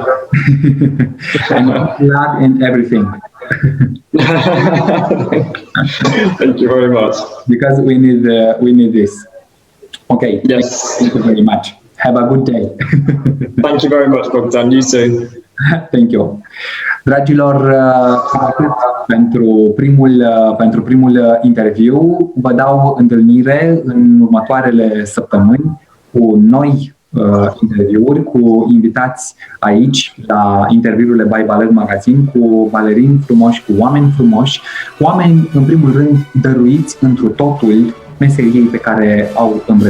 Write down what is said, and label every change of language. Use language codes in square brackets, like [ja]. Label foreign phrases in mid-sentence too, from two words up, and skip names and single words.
[en] And good luck in everything. Thank you very much. Because we need this. Okay. Yes. Thank you very much. Have a good day. Thank you very much, Bogdan. You too. Thank you. [ro] Dragilor, atât pentru primul interviu. Vă dau întâlnire în următoarele săptămâni cu noi interviuri, cu invitați aici la interviurile by Ballet Magazine, cu balerini frumoși, cu oameni frumoși, oameni în primul rând dăruiți întru totul meseriei pe care au îmbrățișat-o.